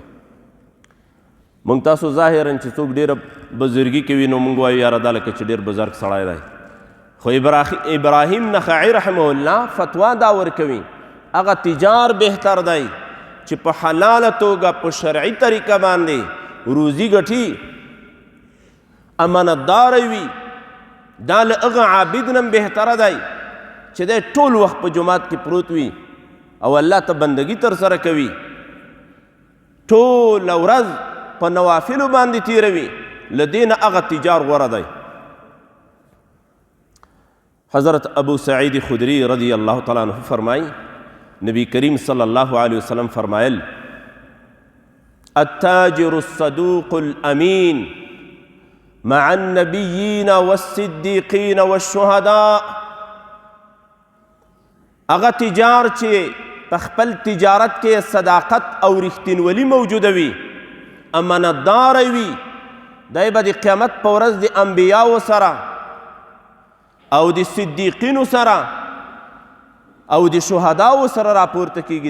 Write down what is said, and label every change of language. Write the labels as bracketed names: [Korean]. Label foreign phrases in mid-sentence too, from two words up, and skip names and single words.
[Pashto] موږ تاسو ظاهرا چې څوک ډېره بزرګي کوي نو موږ وایو یاره دا لکه چې ډېر بزرګ سړی دی، خو ابراهیم نخعی [Arabic] رحمه الله [Pashto] فتوا دا ورکوي هغه تجار بهتر دی چې په حلاله توګه په شرعي طریقه باندې روزي ګټي، امانتداره وي. دا له هغه عابد نه بهتره دی چې دی ټول وخت په جومات کې پروت وي او الله ته بندګي ترسره کوي، ټوله ورځ په نوافلو باندې تیروي، له دې نه هغه تجار غوره دی. حضرت ابو سعید خدری [Arabic] رضی اللہ تعالیٰ عنہ [Pashto] فرمائی، نبی کریم [Arabic] صلی اللہ علیہ وسلم [Pashto] فرمائل، [Arabic] التاجر الصدوق الامین مع النبیین والصدیقین والشہداء، [Pashto] اغا تجار چې په خپل تجارت کې صداقت او رښتینولي موجوده وي، امانتداره وي، دی به د قیامت په ورځ د انبیاو سره او د صدیقینو سره او د شهداو سره راپورته کیږي.